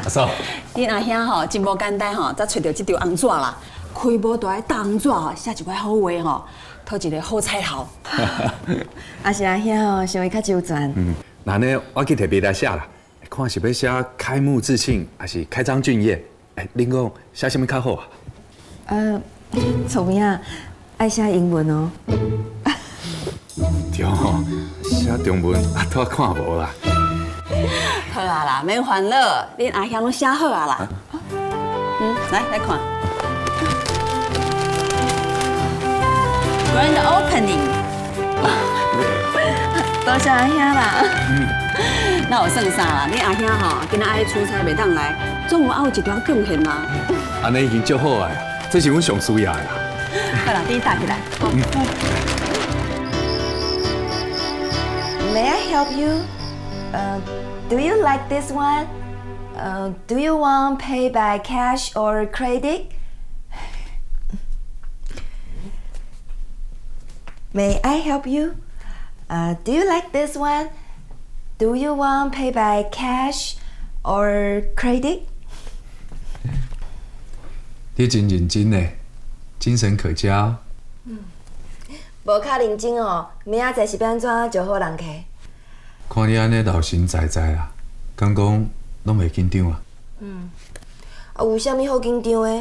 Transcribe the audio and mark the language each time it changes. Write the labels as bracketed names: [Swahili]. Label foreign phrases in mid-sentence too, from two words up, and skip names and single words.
[Min Nan Chinese] 阿嫂，恁阿兄吼真无简单吼，才找到这张红纸啦。开无大个大红纸吼，写一寡好话吼，讨一个好彩头。阿是阿兄吼，想会较周全。那呢，我去特别来写啦，看是要写开幕致庆，还是开张俊业？恁讲写什么较好啊？聪明啊，爱写英文哦。对哦，写中文拄看无啦。好啊啦，免烦恼，恁阿兄拢写好啊啦。来看。 [English] Grand opening。 [Min Nan Chinese] 多谢阿兄啦。那有算啥啦？恁阿兄吼，今仔爱出差袂当来，总有一条贡献嘛。安尼已经足好啊，这是阮上需要的啦。好啦，你搭起来。 [English] May I help you? Do you like this one? Do you want pay by cash or credit? May I help you? Do you like this one? Do you want pay by cash or credit? [Min Nan Chinese] 你真认真呢，精神可嘉。无较认真哦，明仔载是要安怎招好人客？看你安尼老神在在啦，敢讲拢袂紧张啊？有啥物好紧张的？